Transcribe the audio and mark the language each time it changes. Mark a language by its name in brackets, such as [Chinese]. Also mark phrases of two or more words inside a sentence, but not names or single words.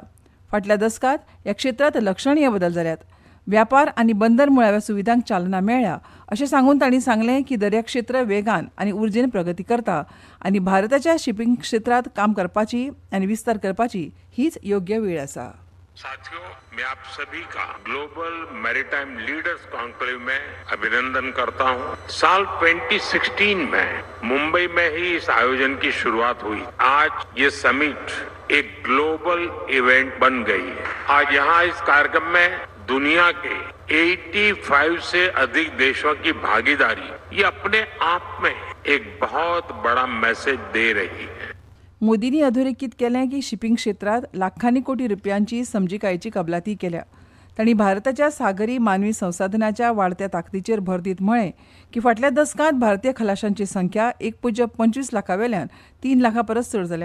[Konkani] फाटल्या दशकात ह्या क्षेत्रांत लक्षणीय बदल जाल्यात. व्यापार आनी बंदर मुळाव्या सुविधांक चालना मेळ्ळ्या अशें सांगून तांणी सांगलें की दर्या क्षेत्र वेगान आनी उर्जेन प्रगती करता आनी भारताच्या शिपिंग क्षेत्रांत काम करपाची आनी विस्तार करपाची हीच योग्य वेळ आसा. [Hindi] साथियों, मैं आप सभी का ग्लोबल मैरीटाइम लीडर्स कॉन्क्लेव में अभिनंदन करता हूं. साल 2016 में मुंबई में ही इस आयोजन की शुरुआत हुई. आज ये समिट एक [English] global event [Hindi] बन गई है. आज यहाँ इस कार्यक्रम में दुनिया के 85 से अधिक देशों की भागीदारी ये अपने आप में एक बहुत बड़ा मैसेज दे रही है. [Konkani] मोदींनी अधोरेखित केलें की शिपिंग क्षेत्रांत लाखांनी कोटी रुपयांची समजिकायेची कबलाती केल्या. तांणी भारताच्या सागरी मानवी संसाधनाच्या वाडत्या ताकदीचेर भर दित म्हळें की फाटल्या दशकांत भारतीय खलाशांची संख्या 1.25 लाखावेल्यान 3 लाखा परस चड जाल्या.